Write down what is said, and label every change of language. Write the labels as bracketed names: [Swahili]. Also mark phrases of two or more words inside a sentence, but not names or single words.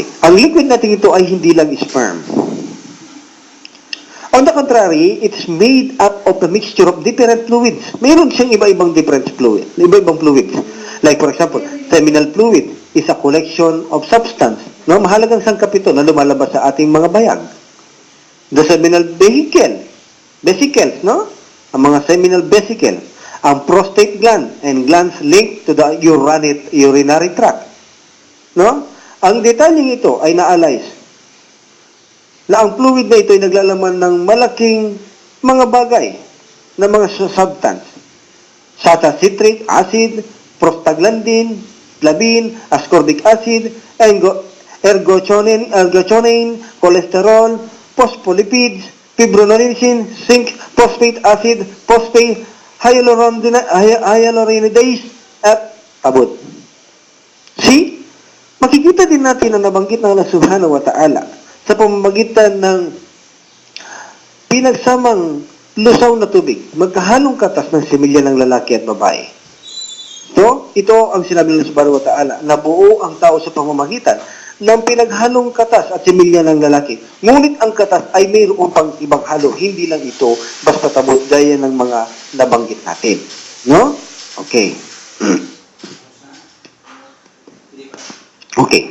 [Filipino] Ang liquid natin ito ay hindi lang sperm. [English] On the contrary, it's made up of a mixture of different fluids. [Filipino] Mayroon siyang iba-ibang fluids. [English] Like for example, seminal fluid is a collection of substance. No? [Filipino] Mahalagang sangkap ito na lumalabas sa ating mga bayag. [English] The seminal vesicles, no? [Filipino] Ang mga [English] seminal vesicles, ang prostate gland and glands linked to the urinary tract. No? [Filipino] Ang detalyeng ito ay na-analyze na ang fluid na ito ay naglalaman ng malaking mga bagay na mga substance [English] such as citric acid, prostaglandin, flavin, ascorbic acid, ergotamine, cholesterol, phospholipids, fibrinogen, zinc, phosphate acid, phosphate, hyaluronidase, [Filipino] at tabut. See? Makikita din natin na nabanggit ng Allah [Arabic] سبحانه وتعالى [Filipino] sa pamamagitan ng pinagsamang lusaw na tubig, magkahalong katas ng similya ng lalaki at babae. So, ito ang sinabi ng Allah [Arabic] سبحانه وتعالى, [Filipino] na buo ang tao sa pamamagitan ng pinaghalong katas at similya ng lalaki. Ngunit ang katas ay mayroon pang ibang halo. Hindi lang ito basta tabot gaya ng mga nabanggit natin. No? Okay. Okay.